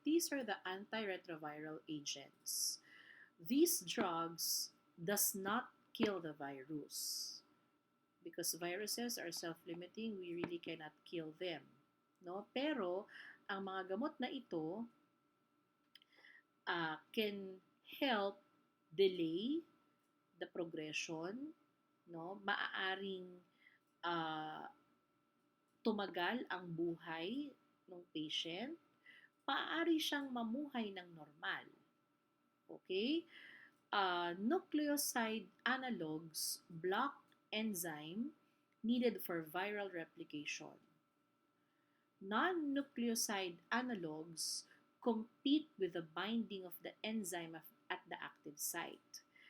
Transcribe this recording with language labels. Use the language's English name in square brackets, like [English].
[English] These are the antiretroviral agents. These drugs does not kill the virus. Because viruses are self-limiting, we really cannot kill them. No? [Filipino] Pero, ang mga gamot na ito, [English] can help delay the progression, no? [Filipino] Maaaring uh, tumagal ang buhay ng patient, maaari siyang mamuhay ng normal. [English] Okay? Nucleoside analogs block enzyme needed for viral replication. Non-nucleoside analogs compete with the binding of the enzyme at the active site.